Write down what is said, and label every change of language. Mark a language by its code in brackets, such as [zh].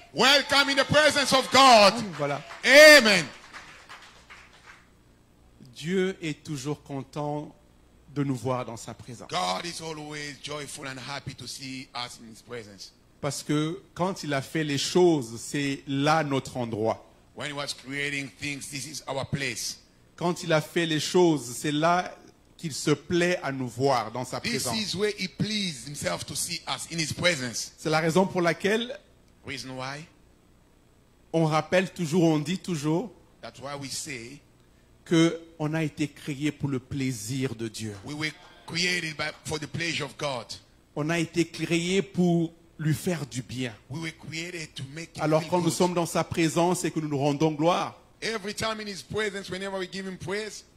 [en] Welcome in the presence of God. [fr] Voilà. Amen. Dieu est toujours content de nous voir dans sa présence. [en] God is always joyful and happy to see us in His presence. [fr] Parce que quand il a fait les choses, c'est là notre endroit. [en] When He was creating things, this is our place. [fr] Quand il a fait les choses, c'est là qu'il se plaît à nous voir dans sa [en] This [fr] présence. [en] is where He pleased Himself to see us in His presence. [fr] C'est la raison pour laquelle [en] Reason why? [fr] on rappelle toujours, on dit toujours [en] That's why we say [fr] qu'on a été créé pour le plaisir de Dieu. [en] we were created for the pleasure of God. [fr] On a été créé pour lui faire du bien. [en] We were created to make Him [fr] Alors [en] feel [fr] quand nous [en] good. [fr] sommes dans sa présence et que nous nous rendons gloire, [en] Every time in His presence, whenever we give Him praise,